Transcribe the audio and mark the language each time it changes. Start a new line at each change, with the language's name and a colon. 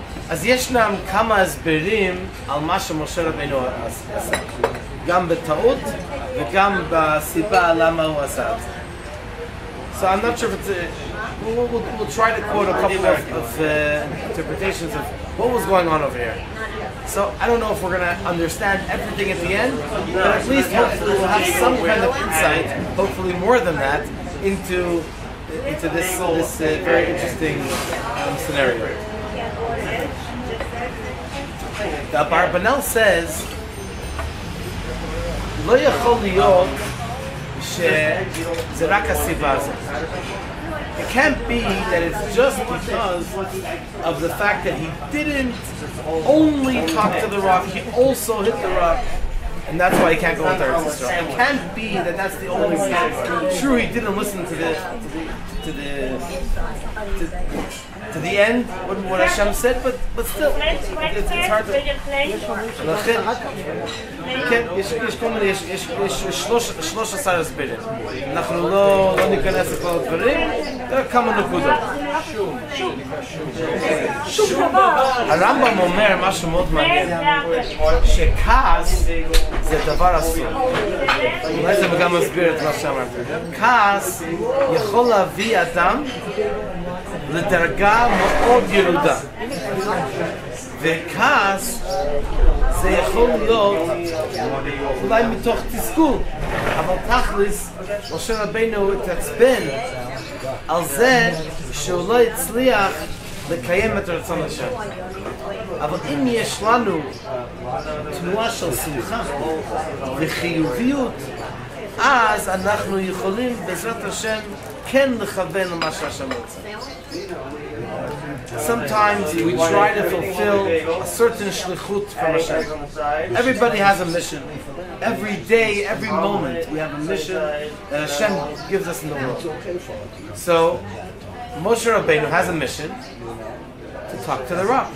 Hebrew: אז ישנם כמה הסברים על מה שמשה רבינו עשה. גם בטעות וגם בסיבה למה הוא עשה את זה.
English: So I'm not sure if it's we'll try to quote a couple of interpretations of what was going on over here. So I don't know if we're going to understand everything at the end, but at least hopefully we'll have some kind of insight, hopefully more than that, into this very interesting scenario. The Abarbanel says,
Hebrew: "Lo yachol liyot שזה רק הסיבה הזאת."
English: It can't be that it's just because of the fact that he didn't only talk to the rock, he also hit the rock, and that's why he can't go into Eretz Yisrael. It can't be that that's the only reason. True, he didn't listen to the end, what Hashem said, but still, it's hard to...
Hebrew: יש כל מיני, יש 13 הסברים. אנחנו לא ניכנס לכל הדברים, כמה נקודות. הרמב"ם אומר משהו מאוד מעניין, שכעס זה דבר אסור. אולי זה גם מסביר את מה שאמרת. כעס יכול להביא אדם לדרגה מאוד ירודה. וכעס זה יכול להיות אולי מתוך תסכול, אבל תכלס משה רבינו התעצבן על זה שהוא לא הצליח לקיים את רצון השם. אבל אם יש לנו תנועה של שמחה וחיוביות, אז אנחנו יכולים בעזרת השם כן לכוון למה שהשם רוצה.
English: Sometimes we try to fulfill a certain shlichut from Hashem. Everybody has a mission. Every day, every moment, we have a mission that Hashem gives us in the world. So, Moshe Rabbeinu has a mission to talk to the rock.